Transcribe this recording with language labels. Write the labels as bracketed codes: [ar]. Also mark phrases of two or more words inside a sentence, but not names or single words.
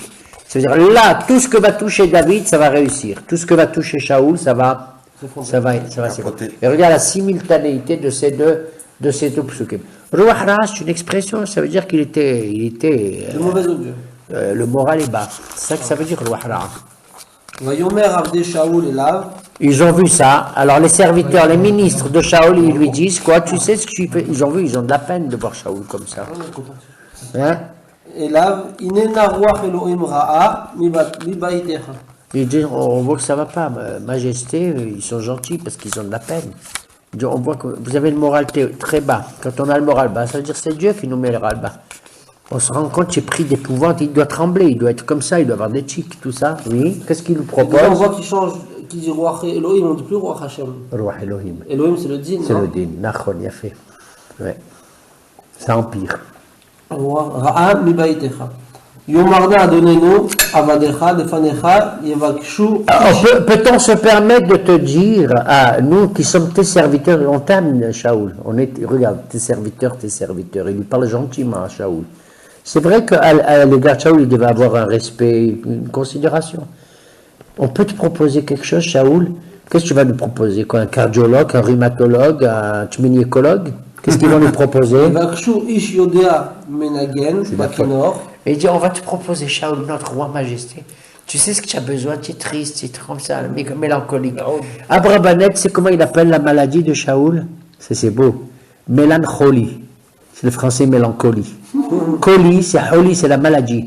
[fr] C'est-à-dire, là, tout ce que va toucher David, ça va réussir. Tout ce que va toucher Shaoul, ça va s'effondrer. Et regarde la simultanéité de ces deux psukim. [he] רוח רעה, [fr] c'est une expression, ça veut dire qu'il était Le mauvais augure. le moral est bas. C'est ça que ça veut dire, [he] רוח רעה. ויאמר עבדי שאול אליו, [fr] Ils ont vu ça. Alors les serviteurs, les ministres de Shaoul, ils lui disent quoi? Tu sais ce que tu fais? Ils ont vu, ils ont de la peine de voir Shaoul comme ça. Hein? [he] אליו, הננה רוח אלוהים רעה מבית-לך. [fr] Ils disent, on voit que ça va pas, majesté, ils sont gentils parce qu'ils ont de la peine. Ils disent, on voit que vous avez le moral très bas. Quand on a le moral bas, ça veut dire que c'est Dieu qui nous met le moral bas. On se rend compte qu'il est pris d'épouvante, il doit trembler, il doit être comme ça, il doit avoir des tics, tout ça. Oui, qu'est-ce qu'il nous Et puis là, on propose? voit qu'il change, qu'il dit roi Elohim, on ne dit plus roi Hachem. Roi Elohim. Elohim, c'est le din, C'est non? le din, Nachon, il a fait. Ouais. Ça empire. [he] רוח רעה מבית-לך. יאמר נא אדוננו עבדיך לפניך יבקשו [fr] Peut-on se permettre de te dire, à nous qui sommes tes serviteurs, on t'aime, Shaoul, regarde, tes serviteurs, il lui parle gentiment à Shaoul. C'est vrai qu'à l'égard de Shaoul, il devait avoir un respect, une considération. On peut te proposer quelque chose, Shaoul? Qu'est-ce que tu vas nous proposer? Quoi, un cardiologue, un rhumatologue, un gynécologue? Qu'est-ce qu'ils vont lui proposer? [he] ובקשו איש יודע מנגן בכינור. [fr] Et il dit, on va te proposer, Shaoul, notre roi majesté. Tu sais ce que tu as besoin, tu es triste, tu es comme ça, mélancolique. Abrabanet, c'est comment il appelle la maladie de Shaoul? C'est beau. Mélancholie. C'est le français mélancolie. Colie, c'est Holi, c'est la maladie.